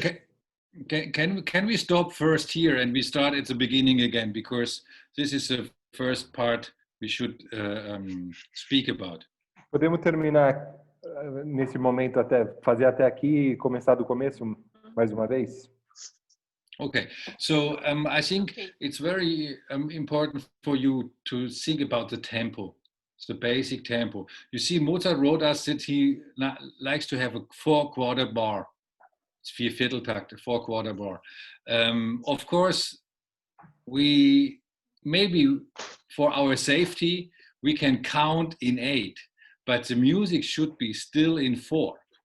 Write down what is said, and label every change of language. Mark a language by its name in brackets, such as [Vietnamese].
[English] So can we stop first here and we start at the beginning again, because this is the first part we should speak about. [Portuguese] Podemos terminar nesse momento fazer até aqui e começar do começo mais uma vez? [English] Okay, so I think it's very important for you to think about the tempo, the basic tempo. You see, Mozart wrote us that he likes to have a 4/4 bar. It's Viervierteltakt, a 4/4 bar. Of course, we maybe for our safety we can count in 8, but the music should be still in 4.